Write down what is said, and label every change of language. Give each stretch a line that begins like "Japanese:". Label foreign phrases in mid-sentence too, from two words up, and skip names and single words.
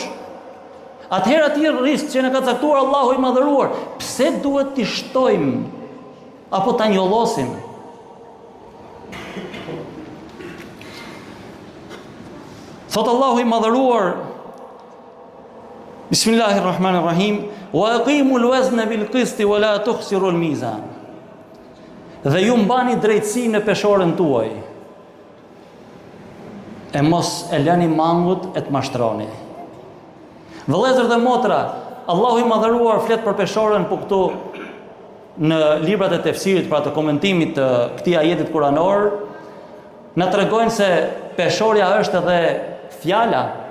Albanian: Atëherë aty risk që na ka caktuar Allahu i madhëruar, pse duhet t'i shtojmë apo ta njollosim? Thot Allahu i madhëruar,
Arabic: بسم الله الرحمن الرحيم, وأقيموا الوزن بالقسط ولا تخسروا الميزان.
Albanian: Dhe ju mbani drejtësi në peshorën tuaj. E mos e lëni mangut e të mashtroni. Vëllezër dhe motra, Allahu i madhëruar flet për peshorën, po këtu në librat e tefsirit, pra të komentimit të këtij ajetit kuranor, na tregojnë se peshorja është edhe fjala.